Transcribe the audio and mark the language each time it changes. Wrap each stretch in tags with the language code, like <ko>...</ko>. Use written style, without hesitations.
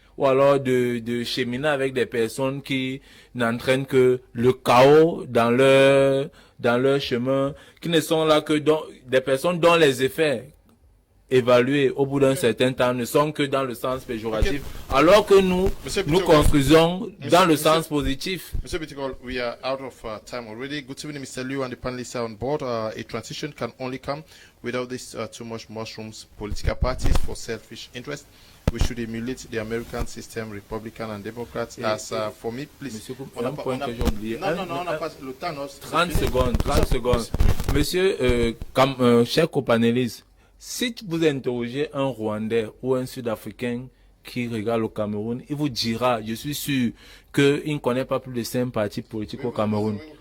<fr>Ou alors de cheminer avec des personnes qui n'entraînent que le chaos dans leur chemin, qui ne sont là que des personnes dont les effets évalués au bout d'un certain temps ne sont que dans le sens péjoratif, alors que nous construisons dans le sens positif.</fr> <en>Mr. Bitogol, we are out of time already. Good evening, Mr. Liu and the panelists are on board. A transition can only come without this too much mushrooms, political parties for selfish interest. We should emulate the American system, Republican and Democrats. As for me, please.</en> <fr>Monsieur, un point que j'ai oublié. Non, on n'a pas le temps. 30 secondes. Monsieur, cher copanéliste, si vous interrogez un Rwandais ou un Sud-Africain qui regarde le Cameroun, il vous dira, je suis sûr, qu'il ne connaît pas plus de 5 partis politiques au Cameroun.</fr>